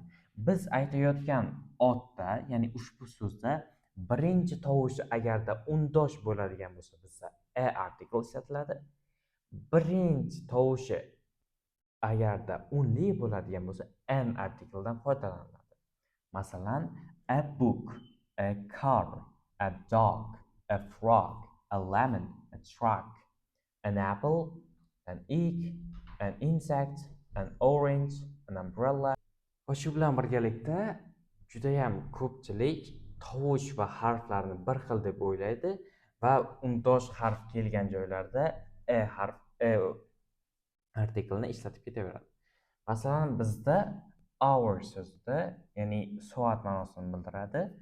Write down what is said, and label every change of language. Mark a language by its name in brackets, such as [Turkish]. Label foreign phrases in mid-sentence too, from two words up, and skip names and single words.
[Uzbek] Biz aytayotgan otda, ya'ni ushbu so'zda birinchi tovushi agarda undosh bo'ladigan bo'lsa, bizda a artikel ishlatiladi. Birinchi tovushi agarda unli bo'ladigan bo'lsa, n artikeldan foydalaniladi. Masalan, [English] a book, a car, a dog, a frog, a lemon, a truck, an apple, an egg, an insect, an orange, an umbrella. [Uzbek] Va shu bilan birgalikda judayam ko'pchilik tovush va harflarni bir xil deb o'ylaydi va undosh harf kelgan joylarda a artikelni ishlatib ketaveradi. Masalan, bizda hour so'zida, ya'ni soat ma'nosini bildiradi.